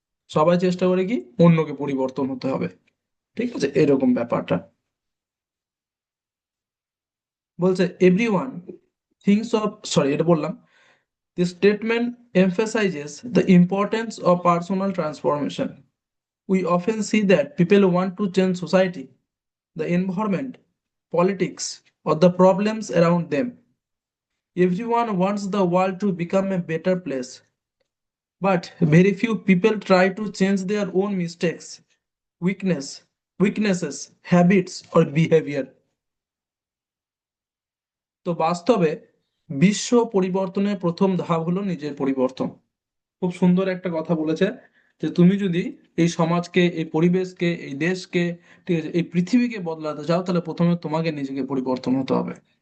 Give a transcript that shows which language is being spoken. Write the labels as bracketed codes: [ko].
[bn] সবাই চেষ্টা করে কি অন্যকে পরিবর্তন হতে হবে। ঠিক আছে, এরকম ব্যাপারটা বলছে। [en] everyone thinks of, [bn] সরি এটা বললাম, [en] This statement emphasizes the importance of personal transformation. We often see that people want to change society, the environment, politics, or the problems around them. Everyone wants the world to become a better place, but very few people try to change their own mistakes, weakness, weaknesses, habits, or behavior. [bn] তো বাস্তবে বিশ্ব পরিবর্তনের প্রথম ধাপ হলো নিজের পরিবর্তন। খুব সুন্দর একটা কথা বলেছে, যে তুমি যদি এই সমাজকে, এই পরিবেশকে, এই দেশকে, ঠিক আছে, এই পৃথিবীকে বদলাতে চাও, তাহলে প্রথমে তোমাকে নিজেকে পরিবর্তন হতে হবে।